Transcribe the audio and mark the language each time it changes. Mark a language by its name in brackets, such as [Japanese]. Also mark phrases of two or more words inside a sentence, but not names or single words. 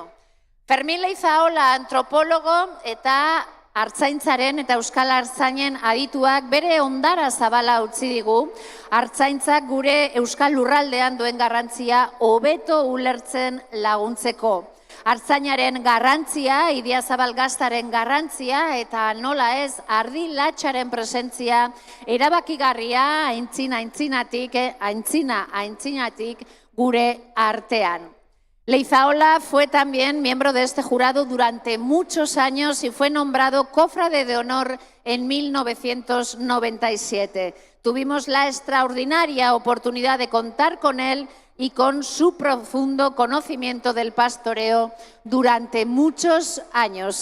[Basque] Fermín Leizaola, antropólogo eta Artzaintzaren eta Euskal Artzainen adituak bere ondara zabala utzi digu, Artzaintzak gure Euskal Lurraldean duen garrantzia hobeto ulertzen laguntzeko. Artzainaren garrantzia, Idiazabal gaztaren garrantzia eta nola ez ardi latxaren presentzia erabakigarria aintzinatik gure artean. [Spanish] Leizaola fue también miembro de este jurado durante muchos años y fue nombrado cofrade de honor en 1997. Tuvimos la extraordinaria oportunidad de contar con él y con su profundo conocimiento del pastoreo durante muchos años.